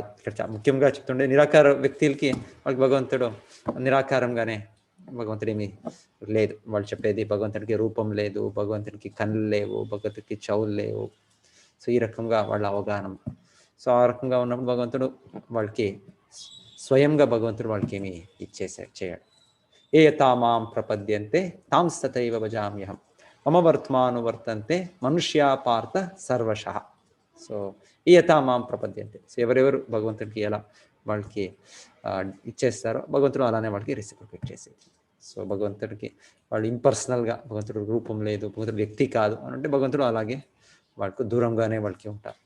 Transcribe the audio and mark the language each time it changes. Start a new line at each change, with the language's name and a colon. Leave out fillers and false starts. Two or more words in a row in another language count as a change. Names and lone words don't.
Telugu: ఇక్కడ ముఖ్యంగా చెప్తుండే నిరాకార వ్యక్తులకి వాళ్ళకి భగవంతుడు నిరాకారంగానే, భగవంతుడు ఏమి లేదు. వాళ్ళు చెప్పేది భగవంతుడికి రూపం లేదు, భగవంతుడికి కళ్ళు లేవు, భగవంతుడికి చెవులు లేవు. సో ఈ రకంగా వాళ్ళ అవగాహన. సో ఆ రకంగా ఉన్నప్పుడు భగవంతుడు వాళ్ళకి స్వయంగా భగవంతుడు వాళ్ళకి ఏమి చేయడు.
Sanskrit: ఏ యథా మాం ప్రపద్యంతే తాం తథైవ భజామ్యహం మమ వర్తమానువర్తంతే మనుష్యా పార్థ సర్వశః.
Telugu: సో ఈ
Sanskrit: యథా మాం ప్రపద్యంతే,
Telugu: సో ఎవరెవరు భగవంతుడికి ఎలా వాళ్ళకి ఇచ్చేస్తారో భగవంతుడు అలానే వాళ్ళకి రెసిప్రొకేట్ చేసేది. సో భగవంతుడికి వాళ్ళు ఇంపర్సనల్గా, భగవంతుడు రూపం లేదు, భగవంతుడు వ్యక్తి కాదు అని అంటే భగవంతుడు అలాగే వాళ్ళకు దూరంగానే వాళ్ళకి ఉంటారు.